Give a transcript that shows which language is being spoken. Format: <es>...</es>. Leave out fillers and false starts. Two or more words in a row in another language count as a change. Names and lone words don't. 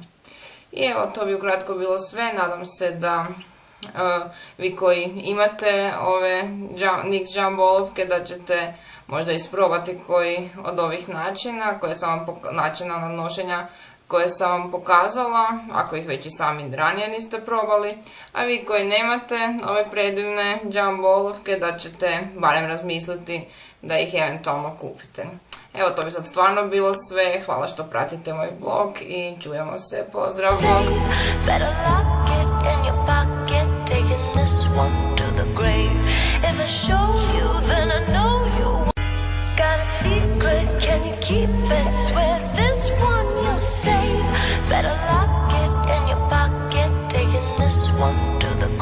<hr>I evo, to bi ukratko bilo sve. Nadam se da vi koji imate ove NYX Jumbo olovke da ćete možda isprobati koji od ovih načina, načina nanošenja koje sam vam pokazala, ako ih već i sami ranije niste probali, a vi koji nemate ove predivne Jumbo olovke da ćete barem razmisliti da ih eventualno kupite. Evo, to bi sad stvarno bilo sve. Hvala što pratite moj blog i čujemo se. Pozdrav, blog!</hr> <en>Better lock it in your pocket, taking this one to the grave. If I show you, then I know you got a secret. Can you keep it? Swear this one you'll save. Better lock it in your pocket, taking this one to the grave.</en>